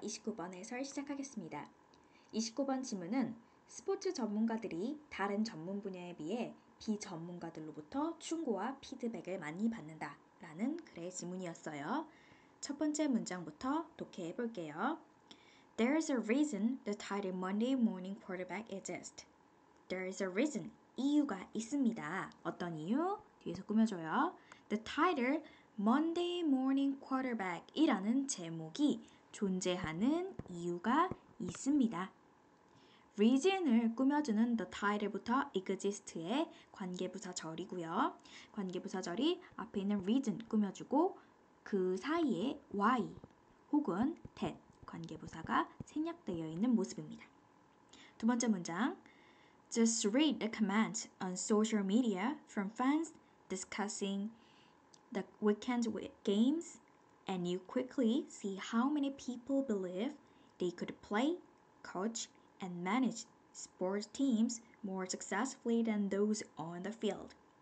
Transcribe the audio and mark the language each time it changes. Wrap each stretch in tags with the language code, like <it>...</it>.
<ko>29번 해설 시작하겠습니다. 29번 지문은 스포츠 전문가들이 다른 전문 분야에 비해 비전문가들로부터 충고와 피드백을 많이 받는다 라는 글의 지문이었어요. 첫 번째 문장부터 독해해 볼게요.</ko> <en>There's a reason the title Monday morning quarterback exists. There's a reason.</en> <ko>이유가 있습니다. 어떤 이유? 뒤에서 꾸며줘요.</ko> <en>The title Monday morning quarterback</en> <ko>이라는 제목이 존재하는 이유가 있습니다. reason을 꾸며주는 the title부터 exist의 관계부사절이고요. 관계부사절이 앞에 있는 reason 꾸며주고 그 사이에 why 혹은 that 관계부사가 생략되어 있는 모습입니다.</ko> <en>두 번째 문장 Just read the comments on social media from fans discussing the weekend games and you quickly see how many people believe they could play, coach, and manage sports teams more successfully than those on the field.</en>